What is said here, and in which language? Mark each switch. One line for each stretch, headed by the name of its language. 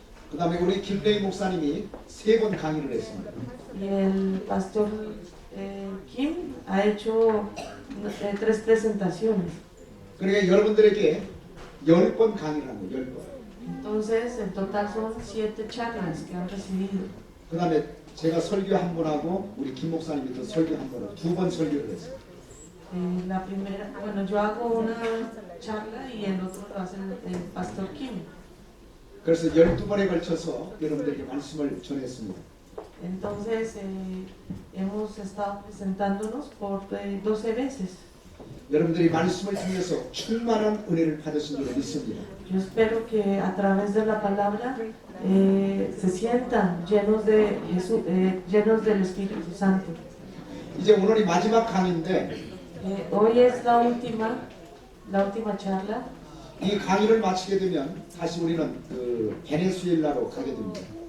Korean: 그 다음에 우리 김래희 목사님이 3번 강의를 했습니다.
Spanish: Y el pastor Kim ha hecho 3 presentaciones.
Korean: 그러니까 여러분들에게 10번 강의를 한 거예요. 10번.
Spanish: Entonces, en total son 7 charlas que han recibido.
Korean: 그 다음에 제가 설교 한 번 하고 우리 김 목사님이 또 설교 한 번 하고 2번 설교를 했어요.
Spanish: La primera, bueno, yo hago una charla y el otro lo hace el pastor Kim.
Korean: 그래서 12번에 걸쳐서 여러분들에게 말씀을 전했습니다.
Spanish: Entonces, hemos estado presentándonos por 12 veces.
Korean: 여러분들이 말씀을 통해서 충만한 은혜를 받으신 줄 믿습니다.
Spanish: Yo espero que a través de la palabra se sientan llenos de Jesús, llenos del Espíritu Santo.
Korean: 이제 오늘이 마지막 강의인데
Spanish: Hoy es la última charla.
Korean: 이 강의를 마치게 되면 다시 우리는 그 베네수엘라로 가게 됩니다.